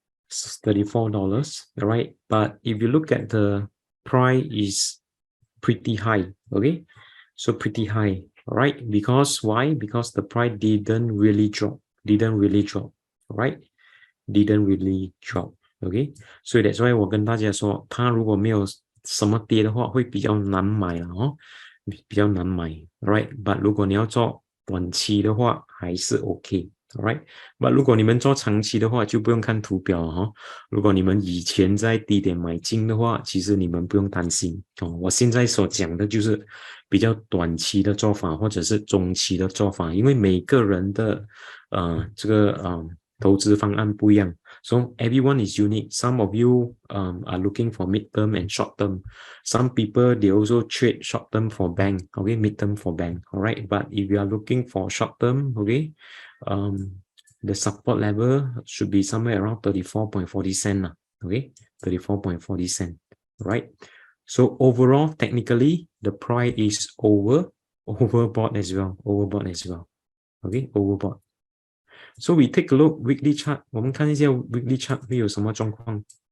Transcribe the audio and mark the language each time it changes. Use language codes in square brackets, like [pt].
[en] $34, all right? But if you look at the price is pretty high, okay? So pretty high, all right? Because why? Because the price didn't really drop, all right? Didn't really drop, okay? [zh] 所以 that's why 我跟大家说，它如果没有什么跌的话，会比较难买了哦，比较难买 ，right？ But 如果你要做短期的话，还是 OK，right？ But 如果你们做长期的话，就不用看图表了哈。如果你们以前在低点买进的话，其实你们不用担心哦。我现在所讲的就是比较短期的做法，或者是中期的做法，因为每个人的这个投资方案不一样。 [en] So everyone is unique. Some of you are looking for mid-term and short-term. Some people, they also trade short-term for bank, okay, mid-term for bank, all right? But if you are looking for short-term, okay, the support level should be somewhere around 34.40 cents, okay, 34.40 cents, right? So overall, technically, the price is overbought as well, okay, overbought. So we take a look weekly chart. [zh] 我们看一下 weekly chart 会有什么状况。